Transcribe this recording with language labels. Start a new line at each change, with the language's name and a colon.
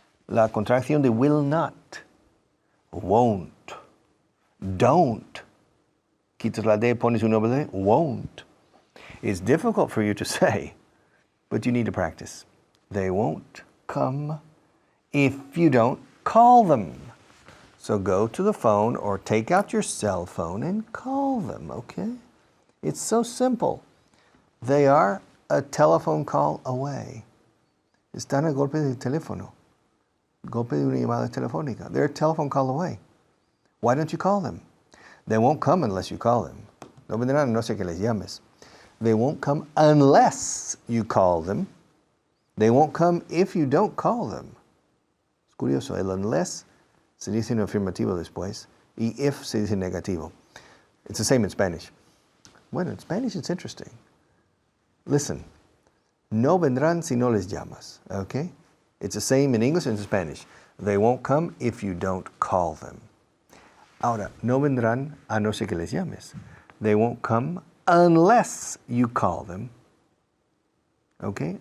Spanish: La contracción de will not. Won't. Don't. Quitas la D, pones un doble D.
English: Won't. It's difficult for you to say, but you need to practice. They won't come if you don't call them. So go to the phone or take out your cell phone and call them, okay? It's so simple. They are a telephone call away.
Spanish: Están a golpe de teléfono. Golpe de una llamada telefónica.
English: They're a telephone call away. Why don't you call them? They won't come unless you call them.
Spanish: No vendrán, no sé que les llames.
English: They won't come unless you call them. They won't come if you don't call them.
Spanish: Es curioso, el unless se dice en afirmativo después y if se dice negativo.
English: It's the same in Spanish. Bueno, in Spanish it's interesting. Listen,
Spanish: no vendrán si no les llamas,
English: okay? It's the same in English and in Spanish. They won't come if you don't call them.
Spanish: Ahora, no vendrán a no ser que les llames.
English: They won't come unless you call them.
Spanish: Okay?